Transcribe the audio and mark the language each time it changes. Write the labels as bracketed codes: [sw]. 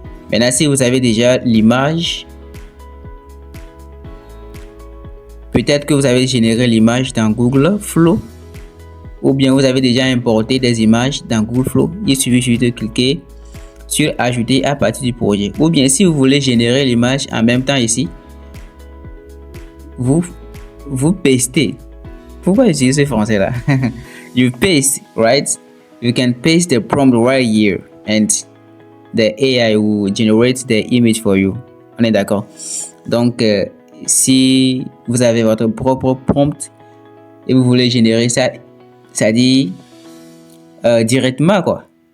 [fr] Maintenant, si vous avez déjà l'image, peut-être que vous avez généré l'image dans Google Flow ou bien vous avez déjà importé des images dans Google Flow. Il suffit juste de cliquer sur Ajouter à partir du projet. Ou bien si vous voulez générer l'image en même temps ici, vous pastez pourquoi utiliser ce français là? [en] You paste, right? You can paste the prompt right here and the AI will generate the image for you. [fr] On est d'accord? Donc, si vous avez votre propre prompt et vous voulez générer ça, ça dit directement quoi.